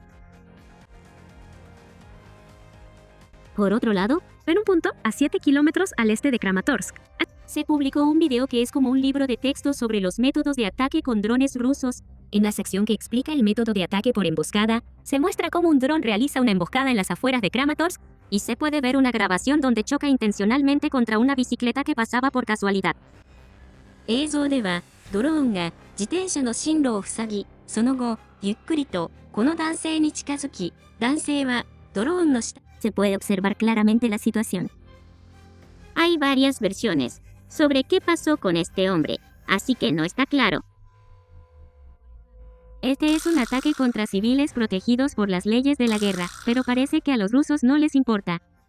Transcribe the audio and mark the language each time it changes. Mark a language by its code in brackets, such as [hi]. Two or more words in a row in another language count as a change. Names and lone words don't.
[es] Por otro lado, en un punto a 7 kilómetros al este de Kramatorsk, se publicó un video que es como un libro de texto sobre los métodos de ataque con drones rusos. En la sección que explica el método de ataque por emboscada, se muestra cómo un dron realiza una emboscada en las afueras de Kramatorsk, y se puede ver una grabación donde choca intencionalmente contra una bicicleta que pasaba por casualidad. [ja] 映像では、ドローンが自転車の進路を塞ぎ、その後、ゆっくりとこの男性に近づき、男性はドローンの下。 [es] Se puede observar claramente la situación. Hay varias versiones sobre qué pasó con este hombre, así que no está claro. Este es un ataque contra civiles protegidos por las leyes de la guerra, pero parece que a los rusos no les importa.